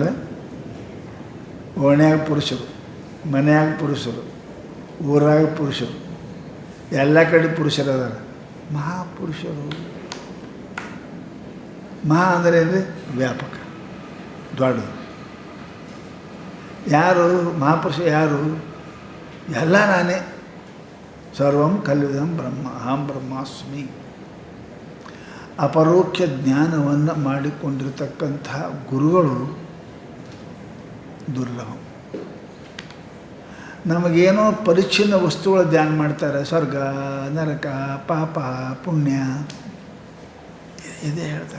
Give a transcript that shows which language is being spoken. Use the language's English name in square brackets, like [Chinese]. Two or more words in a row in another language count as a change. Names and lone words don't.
[Kannada] ಓಣ್ಯಾಗ ಪುರುಷರು, ಮನ್ಯಾಗ ಪುರುಷರು, ಊರಾಗ ಪುರುಷರು, ಎಲ್ಲ ಕಡೆ ಪುರುಷರದಾರ. ಮಹಾಪುರುಷರು. ಮಹಾ ಅಂದರೆ ಅಂದರೆ ವ್ಯಾಪಕ, ದೊಡ್ಡದು. ಯಾರು ಮಹಾಪುರುಷ? ಯಾರು? ಎಲ್ಲ ನಾನೇ. [Sanskrit] ಸರ್ವಂ ಕಲ್ವಿದಂ ಬ್ರಹ್ಮ, ಅಹಂ ಬ್ರಹ್ಮಾಸ್ಮಿ. [Kannada] ಅಪರೋಕ್ಷ ಜ್ಞಾನವನ್ನು ಮಾಡಿಕೊಂಡಿರತಕ್ಕಂತಹ ಗುರುಗಳು ದುರ್ಲಭ. ನಮಗೇನೋ ಪರಿಚ್ಛಿನ್ನ ವಸ್ತುಗಳ ಧ್ಯಾನ ಮಾಡ್ತಾರೆ. ಸ್ವರ್ಗ, ನರಕ, ಪಾಪ, ಪುಣ್ಯ ಇದೇ ಹೇಳ್ತಾರೆ.